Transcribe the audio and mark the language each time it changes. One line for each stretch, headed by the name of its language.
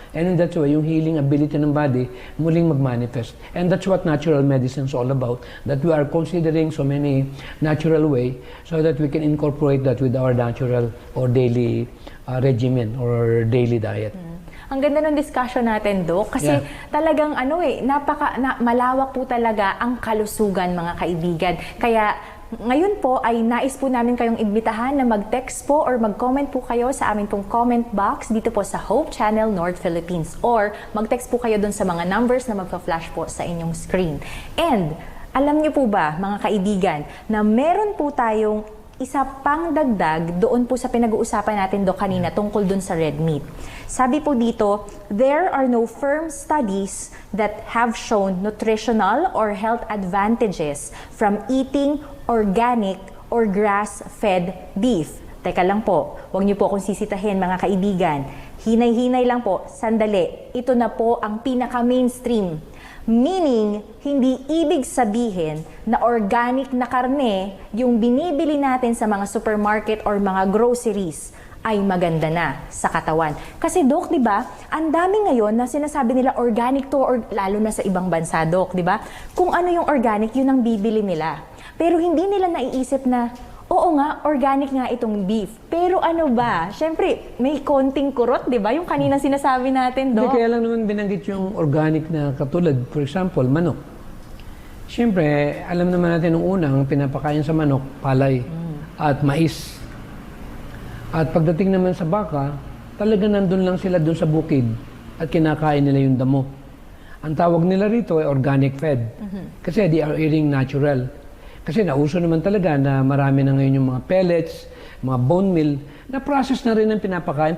English: And in that way, yung healing ability ng body
Filipino: muling mag-manifest.
English: And that's what natural medicine is all about, that we are considering so many natural way so that we can incorporate that with our natural or daily regimen or daily diet.
Filipino: Ang ganda ng discussion natin, Doc, kasi talagang malawak po talaga ang kalusugan, mga kaibigan. Kaya ngayon po ay nais po namin kayong imbitahan na mag-text po or mag-comment po kayo sa aming pong comment box dito po sa Hope Channel North Philippines, or mag-text po kayo dun sa mga numbers na magpa-flash po sa inyong screen. And alam niyo po ba, mga kaibigan, na meron po tayong isa pang dagdag doon po sa pinag-uusapan natin do kanina tungkol dun sa red meat. Sabi po dito,
English: there are no firm studies that have shown nutritional or health advantages from eating organic or grass-fed beef.
Filipino: Teka lang po, huwag niyo po akong sisitahin, mga kaibigan. Hinay-hinay lang po, sandali. Ito na po ang pinaka-mainstream.
English: Meaning,
Filipino: hindi ibig sabihin na organic na karne yung binibili natin sa mga supermarket or mga groceries ay maganda na sa katawan. Kasi Doc, di ba, ang dami ngayon na sinasabi nila organic to, or lalo na sa ibang bansa, Doc, di ba? Kung ano yung organic, yun ang bibili nila. Pero hindi nila naiisip na, oo nga, organic nga itong beef. Pero ano ba? Siyempre, may konting kurot, di ba? Yung kanina sinasabi natin, Doc. Hindi, kaya lang naman binanggit yung organic na katulad.
English: For example,
Filipino: manok. Siyempre, alam naman natin nung unang pinapakain sa manok, palay at mais. At pagdating naman sa baka, talaga nandun lang sila dun sa bukid at kinakain nila yung damo. Ang tawag nila rito ay organic fed. Kasi
English: they are eating natural.
Filipino: Kasi nauso naman talaga na marami na ngayon yung mga pellets, mga bone meal, na process na rin ang pinapakain.